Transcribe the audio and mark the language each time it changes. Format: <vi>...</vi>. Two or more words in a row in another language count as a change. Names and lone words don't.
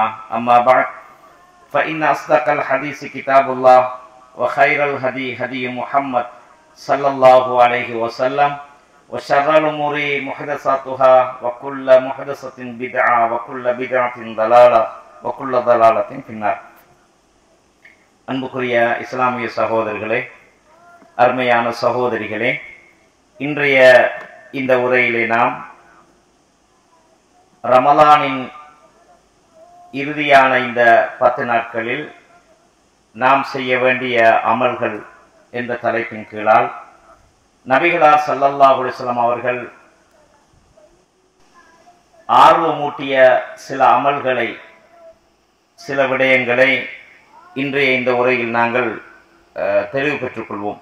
<ar>أما بعد فإن أصدق الحديث كتاب الله وخير الهدي هدي محمد صلى الله عليه وسلم وشر الأمور محدثاتها وكل محدثة بدعة وكل بدعة ضلالة وكل ضلالة في النار.</ar> <ta>அன்புக்குரிய இஸ்லாமிய சகோதரர்களே, அருமையான சகோதரிகளே, இன்றைய இந்த உரையிலே நாம் ரமலானின் இறுதியான இந்த 10 நாட்களில் நாம் செய்ய வேண்டிய அமல்கள் என்ற தலைப்பின் கீழால் நபிகளார்</ta> <ar>صلى الله عليه وسلم</ar> <ta>அவர்கள் ஆர்வமூட்டிய சில அமல்களை, சில விடயங்களை இன்றைய இந்த உரையில் நாங்கள் தெளிவு பெற்றுக்கொள்வோம்.</ta>